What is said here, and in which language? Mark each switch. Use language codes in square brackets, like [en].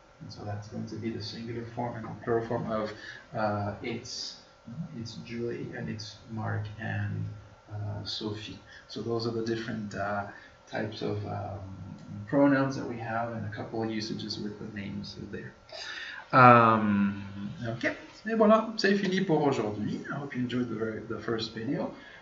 [en] And so that's going to be the singular form and the plural form of it's Julie and it's Mark and Sophie. So those are the different types of pronouns that we have, and a couple of usages with the names there. [fr] Okay, et voilà, c'est fini pour aujourd'hui. [en] I hope you enjoyed the first video.